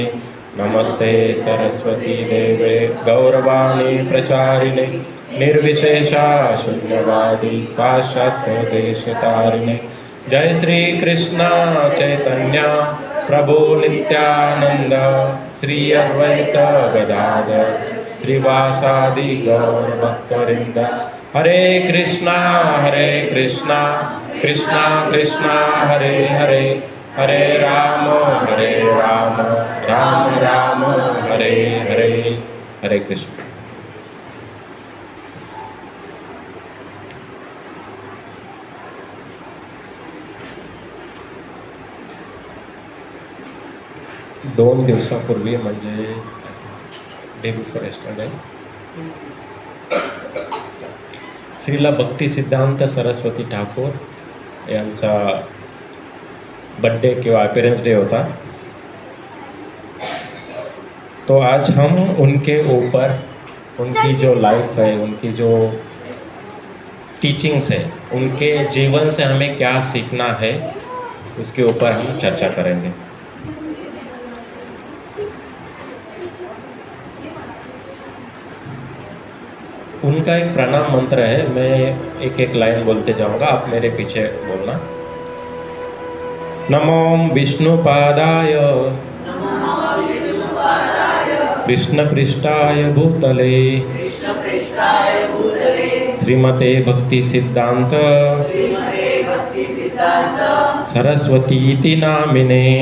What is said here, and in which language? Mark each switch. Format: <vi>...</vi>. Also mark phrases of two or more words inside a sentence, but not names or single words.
<sa>नमस्ते सरस्वती देवे गौरवाणी प्रचारिणे निर्विशेषा शून्यवादी पाश्चात्य देशतारिणे। जय श्री कृष्ण चैतन्य प्रभु नित्यानंद श्री अद्वैत गदाधर श्रीवासादि गौर भक्तवृंद। हरे कृष्णा कृष्णा कृष्णा हरे हरे, हरे राम राम राम हरे हरे। हरे कृष्ण।</sa> <mr>दोन दिवसापूर्वी म्हणजे</mr> <en>day before yesterday</en> <mr>श्रीला भक्ति सिद्धांत सरस्वती ठाकूर यांचा बर्थडे किंवा</mr> <en>appearance day</en> <mr>होता।</mr> <hi>तो आज हम उनके ऊपर उनकी जो लाइफ है, उनकी जो टीचिंग्स है, उनके जीवन से हमें क्या सीखना है, उसके ऊपर हम चर्चा करेंगे। उनका एक प्रणाम मंत्र है, मैं एक एक लाइन बोलते जाऊंगा, आप मेरे पीछे बोलना।</hi> <sa>नमो विष्णुपादाय कृष्णपृष्ठाय भूतले श्रीमते भक्ति सिद्धांत सरस्वती नामिने।</sa>